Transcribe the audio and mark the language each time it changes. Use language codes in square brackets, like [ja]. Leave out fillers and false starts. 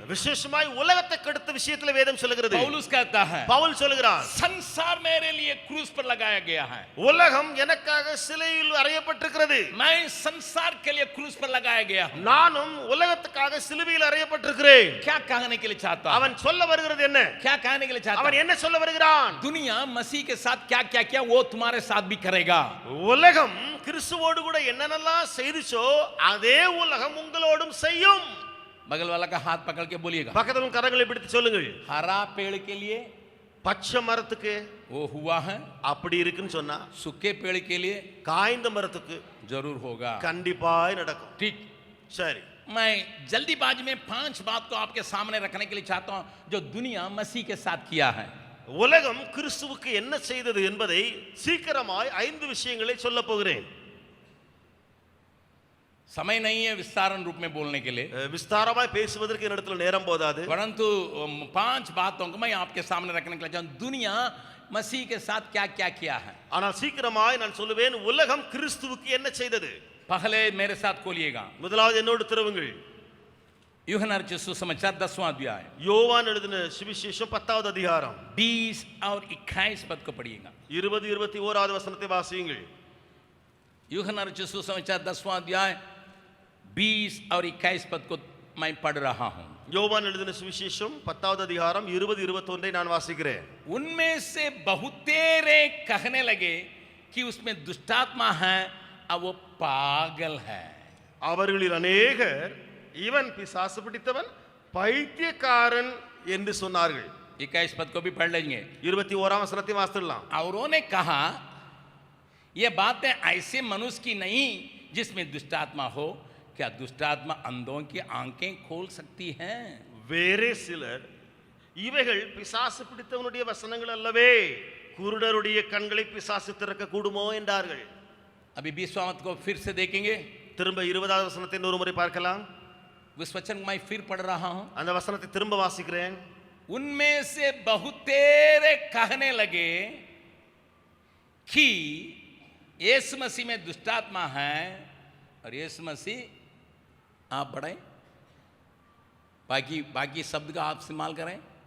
[ta] விசேஷமாய் உலகத்தை கெடுத்த விஷயத்துல வேதம் சொல்லுகிறது. [hi] पौलुस कहता है, [ta] பவுல் சொல்லுகிறான், [hi] संसार मेरे लिए क्रूस पर लगाया गया है. [ta] உலகம் எனக்காக சிலுவையில் அறையப்பட்டிருக்கிறது. [hi] मैं संसार के लिए क्रूस पर लगाया गया हूं. [ta] நானும் உலகத்துக்காக சிலுவையில் அறையப்பட்டிருக்கிறேன். [hi] क्या कहने के लिए चाहता है? [ta] அவன் சொல்ல வருகிறது என்ன? [hi] क्या कहने के लिए चाहता [ta] அவன் [hi] है? [ta] என்ன சொல்ல வருகிறான்? [hi] दुनिया मसीह के साथ क्या क्या किया वो तुम्हारे साथ भी करेगा. [ta] உலகம் கிறிஸ்துவோடு கூட என்னென்னலாம் செய்துச்சோ அதே உலகம் உங்களோடும் செய்யும். [hi] बगल वाला का हाथ पकड़ के बोलिएगा, [ta] பக்கத்துல கரங்களை பிடித்து சொல்லுங்கள். [hi] हरा पेड़ के लिए [ta] பச்சை மரத்துக்கு [hi] वो हुआ है, [ta] அப்படி இருக்குன்னு சொன்னா [hi] सूखे पेड़ के लिए [ta] காய்ந்த மரத்துக்கு [hi] जरूर होगा. [ta] கண்டிப்பாய் நடக்கும். [hi] ठीक. [ta] சரி, [hi] मैं जल्दीबाजी में 5 बात को आपके सामने रखने के लिए चाहता हूं जो दुनिया मसीह के साथ किया है. [ta] உலகம் கிறிஸ்துவுக்கு என்ன செய்தது என்பதை சீக்கிரமாய் 5 விஷயங்களை சொல்ல போகிறேன். [hi] समय नहीं है विस्तारण रूप में बोलने के लिए, [ta] விஸ்தாரமாய் பேசுவதற்கு என்னிடத்தில் நேரம் போதாது. [hi] परंतु 5 बातों को मैं आपके सामने रखने के लिए चाहता हूं. दुनिया मसीह के साथ क्या क्या किया है. [ta] ஆனால் சீக்கிரமாய் நான் சொல்லுவேன், உலகம் கிறிஸ்துவுக்கு என்ன செய்தது. [hi] पहले मेरे साथ खोलिएगा, [ta] முதலாவது என்னோடு திறவுங்கள். [hi] यूहन्ना रचित सुसमाचार 10वां अध्याय, [ta] யோவான் எழுதின சுவிசேஷம் 10வது அதிகாரம் [hi] 20 और 21 पद को पढ़िएगा. [ta] 20 21வது வசனத்தை வாசியுங்கள். [hi] यूहन्ना रचित सुसमाचार 10वां अध्याय 20 और 21 पद को मैं पढ़ रहा हूं. [ta] யோவான் எழுதின சுவிசேஷம் 10வது அதிகாரம் 20 21 நான் வாசிக்கிறேன். [hi] उनमें से बहुतेरे कहने लगे कि उसमें दुष्टात्मा है और वो पागल है. [ta] அவர்களில் அநேகர் இவன் பிசாசு பிடித்தவன் பைத்தியக்காரன் என்று சொன்னார்கள். [hi] 21 पद को भी पढ़ लेंगे. [ta] 21ஆம் வசனத்தை வாசிக்கலாம். [hi] और उन्होंने कहा ये बातें ऐसे मनुष्य की नहीं जिसमें दुष्टात्मा हो. क्या दुष्टात्मा अंधों की आंखें खोल सकती है? [ta] வேறே சிலர் இவைகள் பிசாசு பிடித்தவனுடைய வசனங்கள் அல்லவே, குருடருடைய கண்களை பிசாசு திறக்க கூடுமோ என்றார்கள். [hi] अभी 20वां पद को फिर से देखेंगे. [ta] திரும்ப 20வது வசனத்தை இன்னொரு முறை பார்க்கலாம். [hi] उस वचन को मैं फिर पढ़ रहा हूं. [ta] அந்த வசனத்தை திரும்ப வாசிக்கிறேன். [hi] उनमें से बहुतेरे कहने लगे कि यीशु मसीह में दुष्टात्मा है और यीशु मसीह आप पढ़ें, बाकी शब्द का आप इस्तेमाल करें.